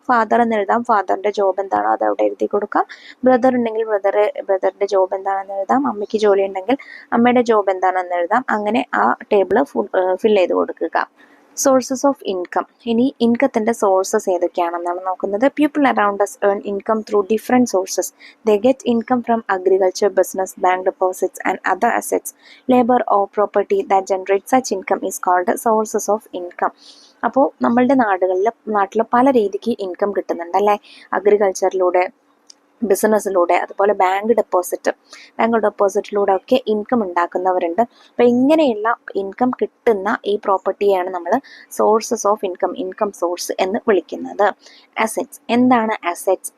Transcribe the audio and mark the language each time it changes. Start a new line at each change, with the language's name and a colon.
Malayalam: Father എന്ന് എഴുതാം, ഫാദറിന്റെ job എന്താണോ അത് അവിടെ എഴുതി കൊടുക്കാം. ബ്രദർ ഉണ്ടെങ്കിൽ ബ്രദറിന്റെ ജോബ് എന്താണെന്ന് എഴുതാം. അമ്മയ്ക്ക് ജോലി ഉണ്ടെങ്കിൽ അമ്മയുടെ ജോബ് എന്താണെന്ന് എഴുതാം. അങ്ങനെ ആ ടേബിൾ ഫിൽ ചെയ്ത് കൊടുക്കുക. Sources of income. ഇനി ഇൻകത്തിന്റെ സോഴ്സസ് ഏതൊക്കെയാണെന്നാണ് നോക്കുന്നത്.
English: People around us earn income through different sources. They get income from agriculture, business, bank deposits and other assets. Labor or property that generates such income is called sources of income.
Malayalam: അപ്പോൾ നമ്മളുടെ നാട്ടിൽ പല രീതിക്ക് income കിട്ടുന്നുണ്ട് അല്ലേ. അഗ്രികൾച്ചറിലൂടെ, ബിസിനസ്സിലൂടെ, അതുപോലെ bank ഡെപ്പോസിറ്റിലൂടെ ഒക്കെ income ഉണ്ടാക്കുന്നവരുണ്ട്. അപ്പോൾ ഇങ്ങനെയുള്ള ഇൻകം കിട്ടുന്ന ഈ പ്രോപ്പർട്ടിയാണ് നമ്മൾ സോഴ്സസ് ഓഫ് ഇൻകം സോഴ്സ് എന്ന് വിളിക്കുന്നത്. അസെറ്റ്സ്. എന്താണ് അസെറ്റ്സ്?